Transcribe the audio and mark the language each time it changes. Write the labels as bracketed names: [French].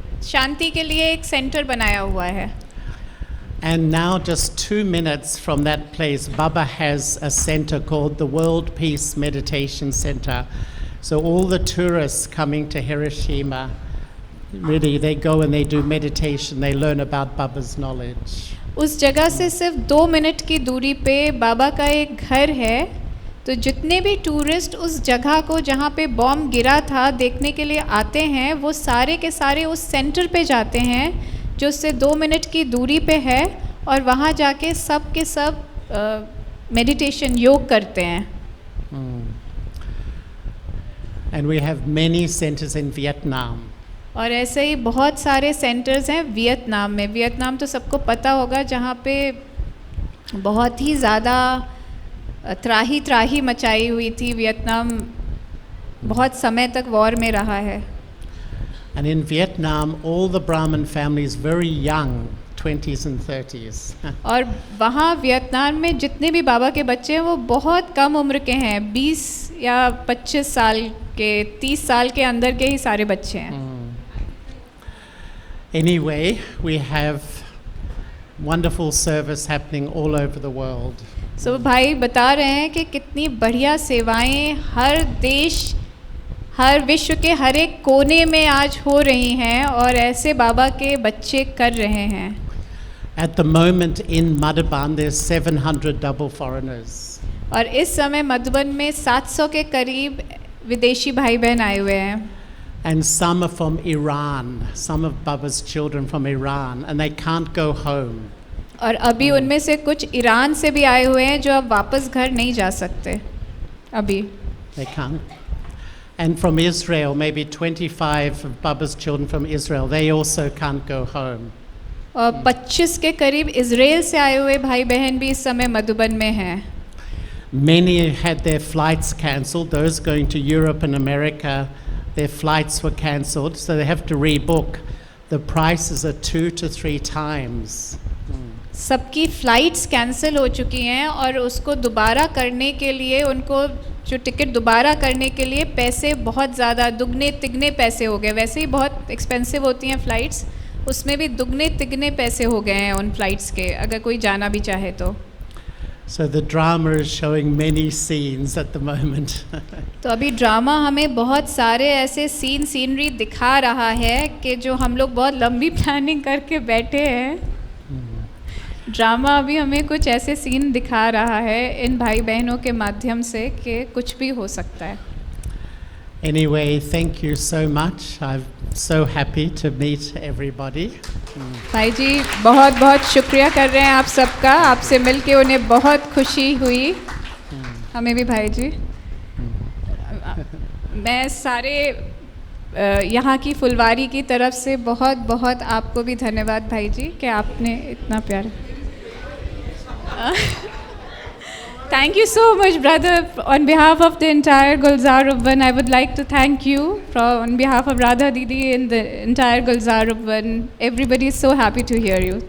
[Hindi] शांति के लिए एक सेंटर बनाया हुआ है. [English] And now, just 2 minutes from that place, Baba has a center called the World Peace Meditation Center. So all the tourists coming to Hiroshima, really, they go and they do meditation, they learn about Baba's knowledge. [Hindi] उस जगह से सिर्फ 2 minute की दूरी पे बाबा का एक घर है, तो जितने भी टूरिस्ट उस जगह को जहाँ पे बॉम्ब गिरा था देखने के लिए आते हैं, वो सारे के सारे उस सेंटर पे जाते हैं जो उससे 2 मिनट की दूरी पे है, और वहाँ जाके सब के सब मेडिटेशन योग करते हैं. [English] And we have many centers in Vietnam. [Hindi] और ऐसे ही बहुत सारे सेंटर्स हैं वियतनाम में. वियतनाम तो सबको पता होगा, जहाँ पे बहुत ही ज़्यादा त्राही मचाई हुई थी. वियतनाम बहुत समय तक वॉर में रहा है. [English] And in Vietnam, all the Brahmin families very young, 20s and 30s. [Hindi] और वहाँ वियतनाम में जितने भी बाबा के बच्चे हैं वो बहुत कम उम्र के हैं, 20 या 25 साल के, 30 साल के अंदर के ही सारे बच्चे हैं. [English] Anyway, we have wonderful service happening all over the world. [Hindi] So भाई बता रहे हैं कि कितनी बढ़िया सेवाएं हर देश, हर विश्व के हर एक कोने में आज हो रही हैं, और ऐसे बाबा के बच्चे कर रहे हैं. [English] At the moment in Madhuban, there's 700 double foreigners. [Hindi] और इस समय मधुबन में 700 के करीब विदेशी भाई बहन आए हुए हैं. [English] And some are from Iran, some of Baba's children from Iran, and they can't go home. [Hindi] और अभी उनमें से कुछ ईरान से भी आए हुए हैं जो अब वापस घर नहीं जा सकते अभी. [English] They can't. And from Israel, maybe 25 of Baba's children from Israel, they also can't go home. [Hindi] और 25 के करीब इजराइल से आए हुए भाई बहन भी इस समय मधुबन में हैं. [English] Many had their flights cancelled. Those going to Europe and America, their flights were cancelled, so they have to rebook. The prices are 2 to 3 times. [Hindi] सबकी फ़्लाइट्स कैंसिल हो चुकी हैं, और उसको दोबारा करने के लिए उनको जो टिकट दोबारा करने के लिए पैसे बहुत ज़्यादा दुगने तिगने पैसे हो गए. वैसे ही बहुत एक्सपेंसिव होती हैं फ़्लाइट्स, उसमें भी दुगने तिगने पैसे हो गए हैं उन फ्लाइट्स के, अगर कोई जाना भी चाहे तो. [English] So the drama is showing many scenes at the moment. [Hindi] तो अभी ड्रामा हमें बहुत सारे ऐसे सीनरी दिखा रहा है कि जो हम लोग बहुत लंबी प्लानिंग करके बैठे हैं. ड्रामा अभी हमें कुछ ऐसे सीन दिखा रहा है इन भाई बहनों के माध्यम से कि कुछ भी हो सकता है. [English] Anyway, thank you so much. I'm so happy to meet everybody. [Hindi] भाई जी बहुत बहुत शुक्रिया कर रहे हैं आप सबका, आपसे मिलके उन्हें बहुत खुशी हुई. हमें भी भाई जी. मैं सारे यहाँ की फुलवारी की तरफ से बहुत बहुत आपको भी धन्यवाद भाई जी कि आपने इतना प्यार. [English] Thank you so much, brother. On behalf of the entire Gulzar Ubban, I would like to thank you on behalf of Radha Didi and the entire Gulzar Ubban. Everybody is so happy to hear you.